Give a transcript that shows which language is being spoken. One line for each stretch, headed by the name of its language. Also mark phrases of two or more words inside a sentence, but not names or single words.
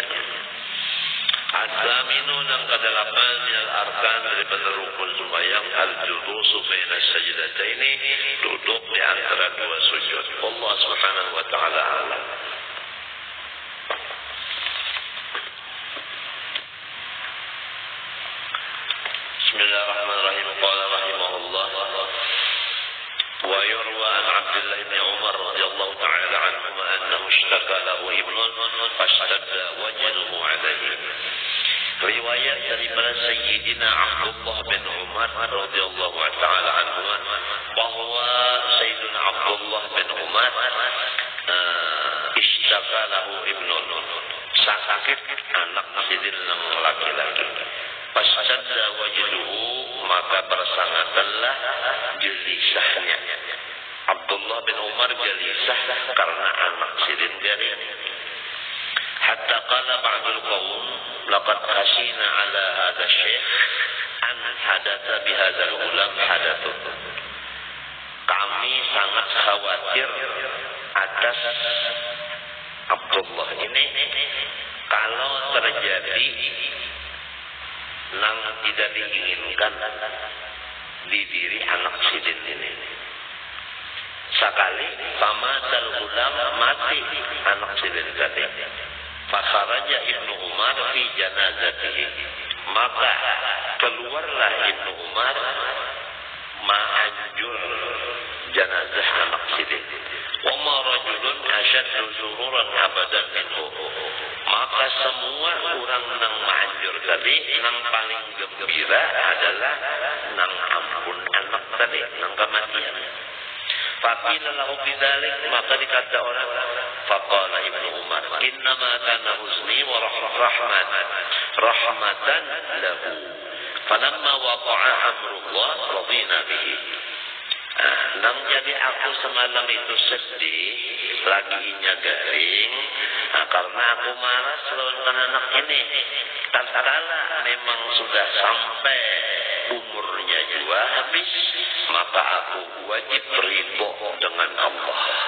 Banjar: As-saminun yang kedelapan
Arabic: من الأركان
Banjar: daripada rukun sembahyang
Arabic: الجلوس بين السجدتين,
Banjar: duduk di antara dua sujud.
Arabic: الله سبحانه وتعالى أعلم. بسم الله الرحمن الرحيم. قال رحمه الله ويروى عن عبد الله بن عمر رضي الله تعالى عنهما أنه اشتكى له ابن فاشتد وجده عليه.
Banjar: Riwayat daripada Sayyidina Abdullah bin Umar
Arabic: رضي الله تعالى عنهما
Banjar: bahwa Sayyidina Abdullah bin Umar
Arabic: اشتكى له ابن,
Banjar: sakit anak sidin laki-laki.
Arabic: فاشتد وجده,
Banjar: maka bersangatanlah gelisahnya. Abdullah bin Umar gelisah karena anak sidin garing.
Arabic: حتى قال بعض القوم لقد خشينا على هذا الشيخ إن حدث بهذا الغلام حدث.
Banjar: Kami sangat khawatir atas Abdullah ini kalau terjadi yang tidak diinginkan di diri anak sidin ini. Sekali
Arabic: فمات الغلام,
Banjar: mati anak sidin tadi.
Arabic: فخرج ابن عمر في جنازته,
Banjar: maka keluarlah Ibnu Umar ma'anjur janazah anak sidin.
Arabic: وما رجل أشد ظهورا أبدا منه,
Banjar: maka semua orang nang ma'anjur tadi nang paling gembira adalah nang ampun anak tadi, nang kematian.
Arabic: فقيل له بذلك,
Banjar: maka dikata orang,
Arabic: فقال ابن عمر إنما كان حزني ورحمة له فلما وقع أمر الله رضينا به.
Banjar: Nang jadi aku semalam itu sedih, laginya garing, karena aku marah lawan anak ini. Tatkala memang sudah sampai umurnya juga habis, maka aku wajib ridho dengan Allah.